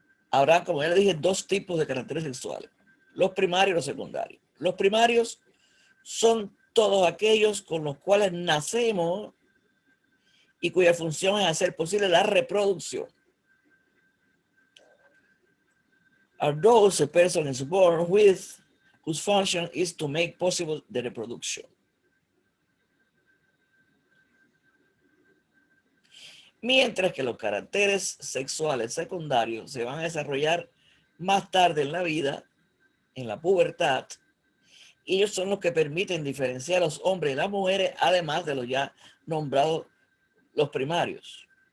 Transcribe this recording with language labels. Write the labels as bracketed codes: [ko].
[es] Habrá, como ya le dije, dos tipos de caracteres sexuales, los primarios y los secundarios. Los primarios son todos aquellos con los cuales nacemos y cuya función es hacer posible la reproducción. [en] Are those a person is born with whose function is to make possible the reproduction. [es] Mientras que los caracteres sexuales secundarios se van a desarrollar más tarde en la vida, en la pubertad, y ellos son los que permiten diferenciar a los hombres y las mujeres, además de los ya nombrados los primarios.